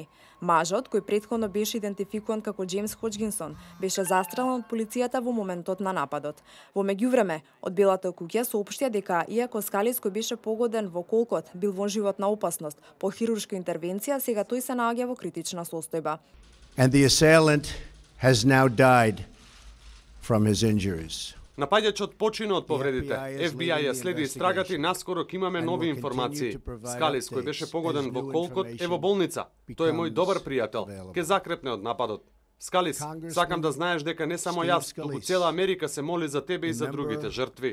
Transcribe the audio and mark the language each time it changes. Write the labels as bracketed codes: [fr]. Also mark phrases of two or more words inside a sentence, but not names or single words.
[mk] Мажот, кој претходно беше идентификуван како Џејмс Хоџкинсон, беше застрелен од полицијата во моментот на нападот. Во меѓувреме, од Белата куќа соопштија дека иако Скалис кој беше погоден во колкот бил во животна опасност по хируршка интервенција, сега тој се наоѓа во критична состојба. [en] And the assailant has now died from his injuries. [mk] Напаѓачот почина од повредите. FBI ја следи истрагата и наскоро ќе имаме нови информации. Скалис, кој беше погоден во колкот, е во болница. Тој е мој добар пријател. Ке закрепне од нападот. Скалис, сакам да знаеш дека не само јас, туку цела Америка се моли за тебе и за другите жртви.